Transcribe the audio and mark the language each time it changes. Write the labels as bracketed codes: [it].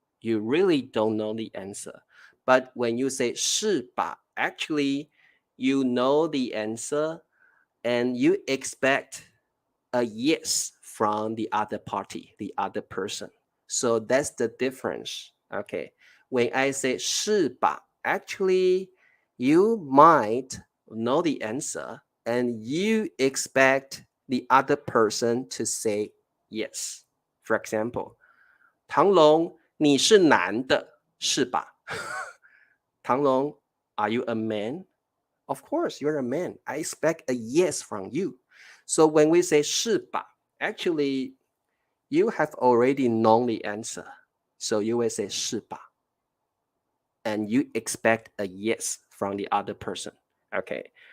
[en] You really don't know the answer. But when you say 是吧, actually you know the answer and you expect a yes from the other party, the other person. So that's the difference. Okay. When I say 是吧, actually you might know the answer and you expect the other person to say yes. [zh] For example, 唐龙，你是男的，是吧？ [en] 唐龙, are you a man? Of course, you're a man. I expect a yes from you. So when we say 是吧, actually, you have already known the answer. So you will say 是吧. And you expect a yes from the other person. Okay.